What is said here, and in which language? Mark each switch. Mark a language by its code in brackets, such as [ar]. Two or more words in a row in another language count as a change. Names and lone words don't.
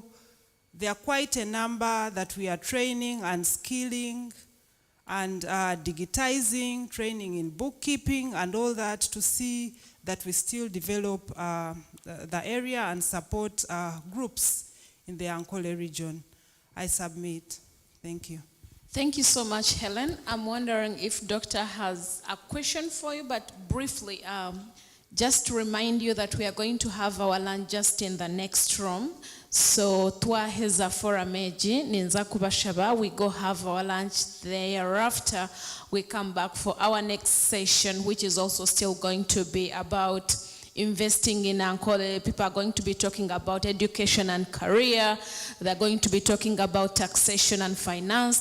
[en] There are quite a number that we are training and skilling and digitizing, training in bookkeeping and all that to see that we still develop the area and support groups in the Ankole region. I submit. Thank you. Thank you so much, Helen. I'm wondering if Doctor has a question for you, but briefly, just to remind you that we are going to have our lunch just in the next room. So, [nyn] twaheza fora meji, ninza kubashaba, [en] we go have our lunch thereafter. We come back for our next session, which is also still going to be about investing in Ankole. People are going to be talking about education and career. They're going to be talking about taxation and finance.